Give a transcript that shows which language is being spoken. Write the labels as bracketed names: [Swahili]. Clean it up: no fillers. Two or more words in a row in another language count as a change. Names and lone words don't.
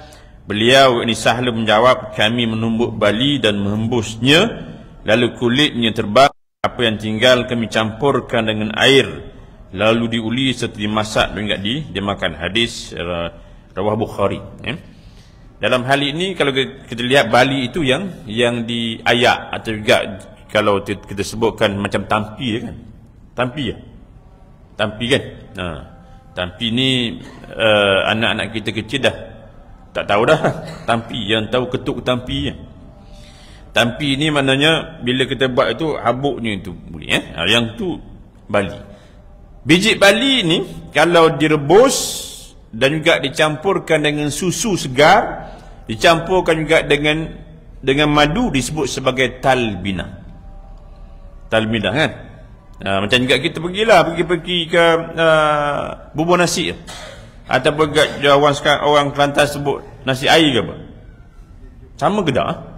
[Malay] Beliau ini Sahl menjawab, kami menumbuk bali dan menghembusnya, lalu kulitnya terbang, apa yang tinggal kami campurkan dengan air, lalu diuli serta dimasak dan juga dimakan. Hadis rawah Bukhari. Dalam hal ini kalau kita lihat bali itu yang diayak, atau juga kalau kita sebutkan macam tampi kan. Tampi kan. Tampi ni anak-anak kita kecil dah tak tahu dah tampi, yang tahu ketuk tampi. Tampi ni maknanya bila kita buat itu habuknya itu boleh. Yang tu bali. Biji bali ni kalau direbus dan juga dicampurkan dengan susu segar, dicampurkan juga dengan madu, disebut sebagai talbinah. Talbinah kan. Macam juga kita pergi ke bubur nasi ataupun orang Kelantan sebut nasi air ke apa, sama ke tak?